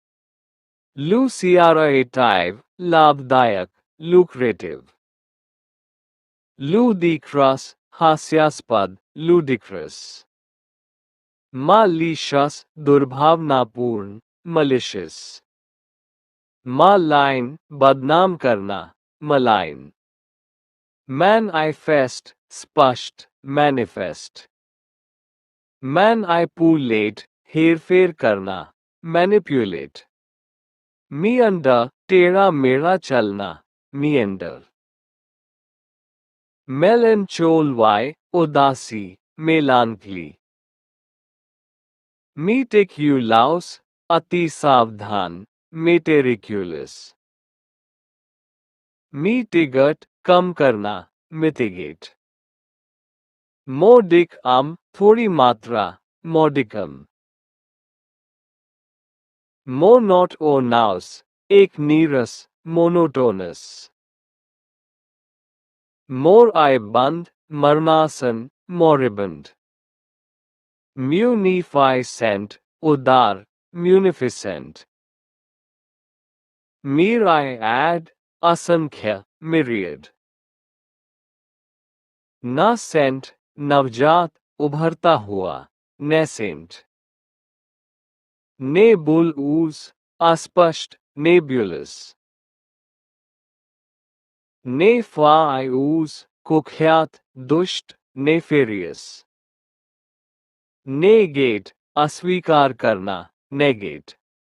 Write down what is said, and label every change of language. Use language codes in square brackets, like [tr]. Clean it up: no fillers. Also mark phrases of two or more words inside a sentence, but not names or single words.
[en] Lucrative, लाभदायक, lucrative. Ludicrous, हास्यास्पद, ludicrous. Malicious, दुर्भावनापूर्ण, malicious. Malign, [hi] बदनाम करना, [en] malign. Manifest, स्पष्ट, manifest. Manipulate, [hi] हेरफेर करना, [en] manipulate. Meander, [hi] टेढ़ा मेढ़ा चलना, meander. [en] Melancholy, उदासी, melancholy. [hi] Meticulous, अति सावधान, [en] meticulous. Mitigate, [hi] कम करना, mitigate. [en] Modicum, [hi] थोड़ी मात्रा, [en] modicum. Monotonous, [hi] एक नीरस, [en] monotonous. Moribund, मरणासन, moribund. Munificent, उदार, munificent. Myriad, असंख्य, myriad. Nascent, [hi] नवजात, उभरता हुआ, [en] nascent. Nebulous, अस्पष्ट, nebulous. Nefarious, [hi] कुख्यात, दुष्ट, nefarious. [en] Negate, [hi] अस्वीकार करना, [en] negate.